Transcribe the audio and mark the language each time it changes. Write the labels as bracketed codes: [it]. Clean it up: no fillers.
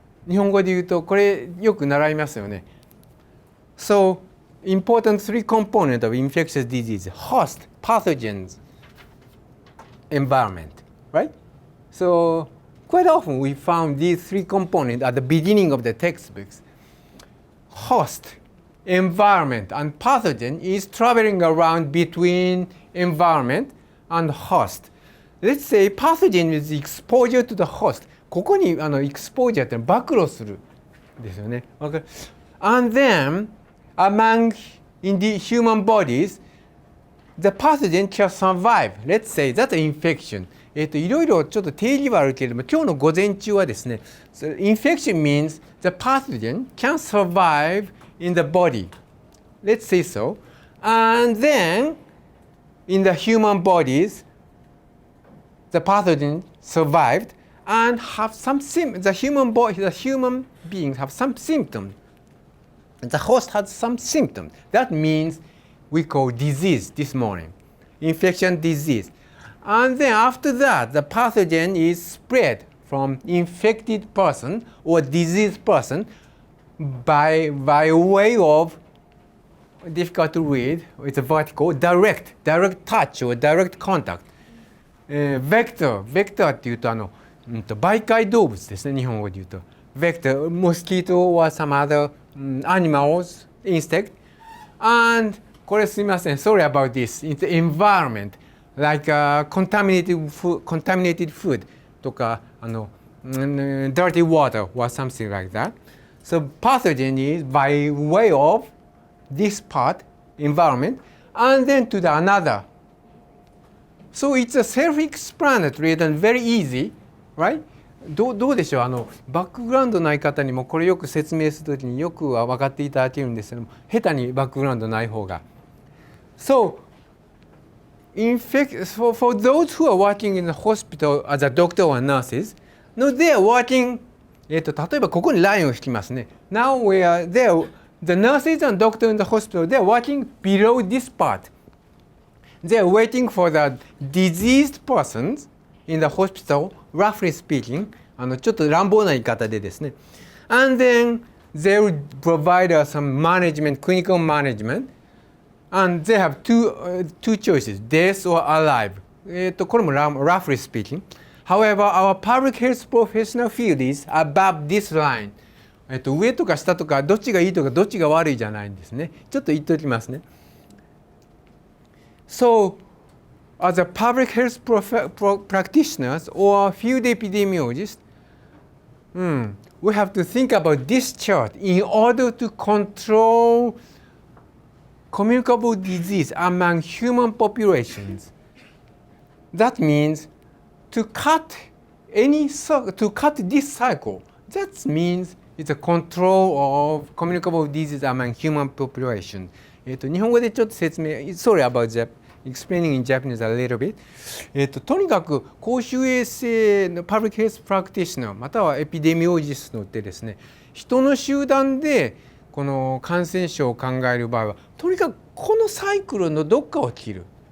[ja] 日本語で言うとこれよく習いますよね。 [en] So, important 3 components of infectious disease: host, pathogens, environment, right? So, quite often we found these 3 components at the beginning of the textbooks. Host, environment, and pathogen is traveling around between environment and host. Let's say pathogen is exposure to the host. [ja] ここにexposure って暴露するですよね。 [en] And then, among in the human bodies, the pathogen can survive. Let's say that's an infection. [ja] いろいろちょっと定義はあるけれども、今日の午前中はですね、 [en] so infection means the pathogen can survive in the body. Let's say so. And then, in the human bodies, the pathogen survived and have some the human beings have some symptoms. The host has some symptoms. That means we call disease this morning, infection disease. And then after that, the pathogen is spread from infected person or diseased person by way of, difficult to read, it's a vertical, direct touch or direct contact. [ja] Vector っていうと媒介動物ですね、日本語で言うと。 [en] Vector, mosquito or some other animals, insect. And [ja] これすみません、 [en] sorry about this. It's the environment, like contaminated food とかdirty water or something like that. So pathogen is by way of this part, environment, and then to the another. So it's a self-explanatory and very easy, right? [ja] どうでしょう、バックグラウンドない方にもこれよく説明するときによくは分かっていただけるんですけども、下手にバックグラウンドない方が。 [en] So, for those who are working in the hospital as a doctor or nurses, no, they are working, [ja] 例えばここにラインを引きますね。 [en] Now we are there, the nurses and doctors in the hospital, they are working below this part. They are waiting for the diseased persons in the hospital, roughly speaking, [ja] ちょっと乱暴な言い方でですね。 [en] And then they will provide some management, clinical management, and they have two choices, death or alive. [ja] これも [en] roughly speaking. However, our public health professional field is above this line. [ja] 上とか下とかどっちがいいとかどっちが悪いじゃないんですね。ちょっと言っておきますね。 [en] So, as a public health practitioners or field epidemiologists, we have to think about this chart in order to control communicable disease among human populations. That means to cut this cycle. That means it's a control of communicable disease among human population. [ja] 日本語でちょっと説明 [en] Sorry about explaining in Japanese a little bit. [ja] とにかく公衆衛生のパブリックヘルスプラクティシナーまたはエピデミオロジストってですね、人の集団でこの感染症を考える場合はとにかくこのサイクルのどっかを切る。